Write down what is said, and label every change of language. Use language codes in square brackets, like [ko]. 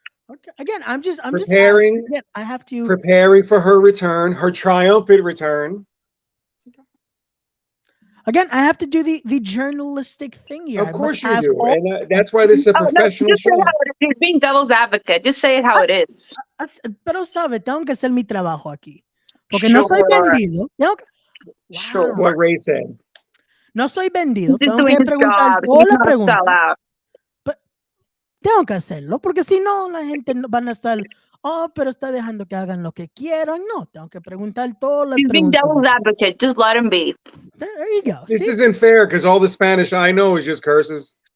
[en] Okay. Again, I'm just preparing. Again, I have to preparing for her return, her triumphant return. Again, I have to do the journalistic thing here. Of course you do, and that's why this is a professional show. You're being devil's advocate. Just say it how it is. [es] Pero sabe, tengo que hacer mi trabajo aquí, porque no soy vendido. [en] Sure. What Ray said. [es] No soy vendido. Tengo que preguntar todas las preguntas. Tengo que hacerlo, porque si no, la gente van a estar, pero está dejando que hagan lo que quieran. No, tengo que preguntar todas las preguntas. [en] He's being devil's advocate. Just let him be. There you go. This isn't fair because all the Spanish I know is just curses.